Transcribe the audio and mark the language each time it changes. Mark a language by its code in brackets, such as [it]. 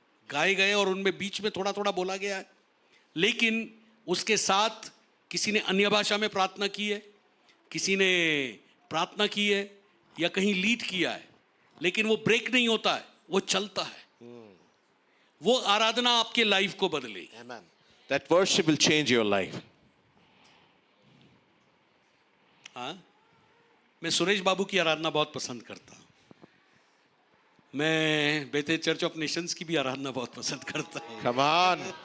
[hi] गाए गए और उनमें बीच में थोड़ा थोड़ा बोला गया है, लेकिन उसके साथ किसी ने अन्य भाषा में प्रार्थना की है, किसी ने प्रार्थना की है या कहीं लीड किया है, लेकिन वो ब्रेक नहीं होता है, वो चलता है। वो आराधना आपके लाइफ को बदलेगी। [en] Amen. That worship will change your life. [hi] हाँ, मैं सुरेश बाबू की आराधना बहुत पसंद करता हूँ। मैं बेते चर्च ऑफ नेशंस की भी आराधना बहुत पसंद करता हूँ। [en] Come on.